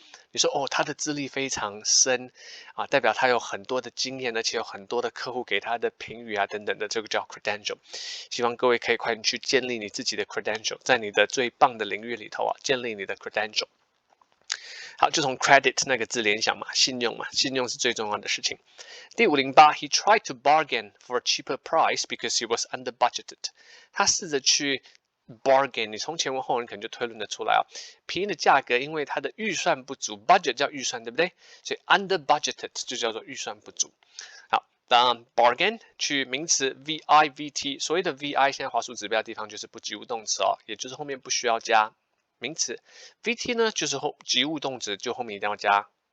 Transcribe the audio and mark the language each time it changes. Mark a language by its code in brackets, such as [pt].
[zh] 你说他的资历非常深代表他有很多的经验，而且有很多的客户给他的评语等等的，这个叫 credential。希望各位可以快点去建立你自己的 credential， 在你的最棒的领域里头建立你的 credential。好，就从 credit 那个字联想嘛，信用是最重要的事情。 [en] 第508 ，He tried to bargain for a cheaper price because he was under budgeted。 [zh] 他试着去 bargain， 你从前文后文可能就推论得出来便宜的价格，因为他的预算不足 ，budget 叫预算，对不对？所以 [en] under budgeted [zh] 就叫做预算不足。好，当 bargain 去名词 VI、VT， 所谓的 VI 现在滑鼠指标的地方就是不及物动词也就是后面不需要加名词 ，VT 呢就是及物动词，就后面一定要加。